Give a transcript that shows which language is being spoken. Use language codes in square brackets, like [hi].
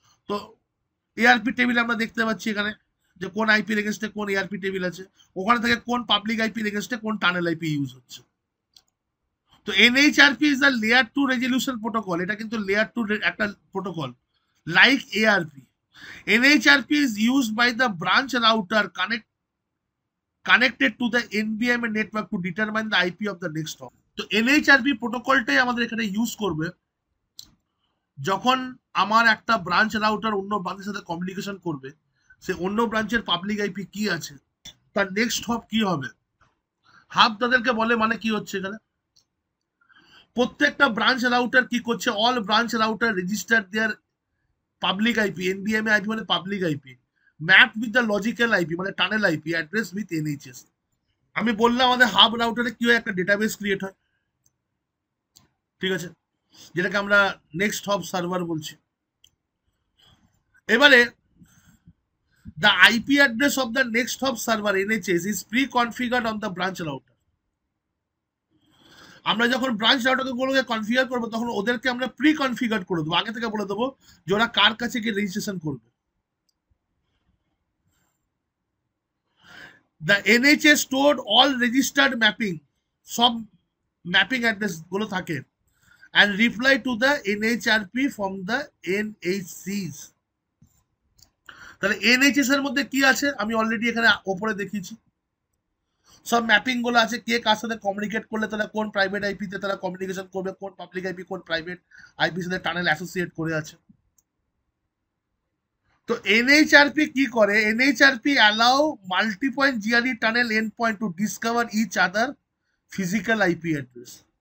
[bn] তো ARP table আমরা দেখতে পাচ্ছি এখানে যে কোন আইপি এগেনস্টে কোন এআরপি টেবিল আছে, ওখানে থেকে কোন পাবলিক আইপি এগেনস্টে কোন টানেল আইপি ইউজ হচ্ছে। তো [en] NHRP is the layer 2 resolution protocol, [bn] এটা কিন্তু লেয়ার 2 একটা protocol like ARP. [en] NHRP is used by the branch router connected to the NVMe network to determine the IP of the next hop. [bn] তো NHRP প্রোটোকলটাই আমাদের এখানে use করবে যখন আমার একটা ব্রাঞ্চ রাউটার অন্য ব্রাঞ্চের সাথে কমিউনিকেশন করবে, সে অন্য ব্রাঞ্চের পাবলিক আইপি কি আছে, তার নেক্সট হপ কি হবে। হাব তাদেরকে বলে, মানে কি হচ্ছে এখানে, প্রত্যেকটা ব্রাঞ্চ রাউটার কি করছে, [en] All branch router register their public IP, NBMA IP মানে public IP, map with the logical IP মানে tunnel IP address with NHS. [bn] আমি বললাম আমাদের হাব রাউটারে কি হয়, একটা ডেটাবেস ক্রিয়েট হয়, ঠিক আছে, যেটাকে আমরা নেক্সট হব সার্ভার বলছি। এবারে [en] the IP address of the next hop server NHS is pre-configured on the branch router. [bn] আমরা যখন ব্রাঞ্চ রাউটারগুলোকে কনফিগার করবো তখন ওদেরকে আমরা প্রি কনফিগার করে দেবো, আগে থেকে বলে দেবো যে ওরা কার কাছে গিয়ে রেজিস্ট্রেশন করবে। [en] The NHS stored all registered mapping, [bn] সব ম্যাপিং অ্যাড্রেস গুলো থাকে, [en] and reply to the NHRP from the NHCs. [bn] তাহলে NHS এর মধ্যে কি আছে আমি অলরেডি এখানে ওপরে দেখিয়েছি, সব ম্যাপিং গুলো আছে, কে কার সাথে কমিউনিকেট করলে তারা কোন প্রাইভেট আইপি তে তারা কমিউনিকেশন করবে, কোন পাবলিক আইপি কোন প্রাইভেট আইপি সাথে টানেল অ্যাসোসিয়েট করে আছে। তো এনএইচআরপি কি করে, [en] NHRP allow multi point GRE tunnel end point to discover each other physical IP address.